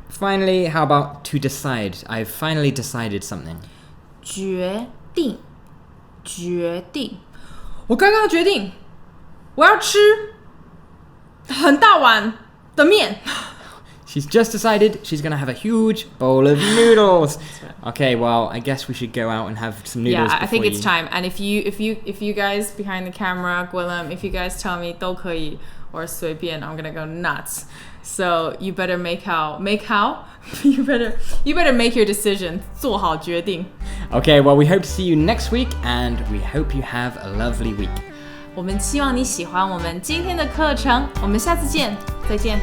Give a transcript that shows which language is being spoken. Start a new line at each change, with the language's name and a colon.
English: Finally, how about to decide? I've finally decided something.
Chinese: 决定，决定。我刚刚决定，我要吃很大碗的面。
English: She's just decided she's going to have a huge bowl of noodles. Okay, well, I guess we should go out and have some noodles. Yeah, I think before it's you... time. And if you guys behind the camera, Gwilym, if you guys tell me 都可以 or 随便, I'm gonna go nuts. So you better make how you better make your decision.
Chinese: 做好决定.
English: Okay, well, we hope to see you next week, and we hope you have a lovely week.
Chinese: 我们希望你喜欢我们今天的课程。我们下次见，再见。